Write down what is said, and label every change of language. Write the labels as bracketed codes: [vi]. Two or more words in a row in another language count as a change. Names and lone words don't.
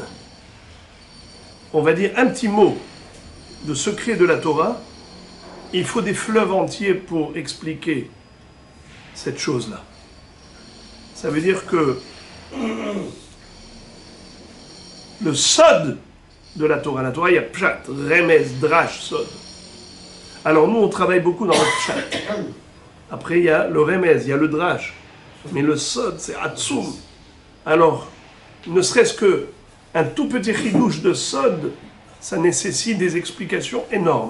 [fr] On va dire un petit mot de secret de la Torah, il faut des fleuves entiers pour expliquer cette chose-là. Ça veut dire que le sod de la Torah, il y a [he] פשט רמז דרש סוד. [fr] Alors nous, on travaille beaucoup dans le pshat. Après, il y a le remez, il y a le drash. Mais le sod, c'est atsum. Alors, ne serait-ce que un tout petit chidouche de sod, ça nécessite des explications énormes.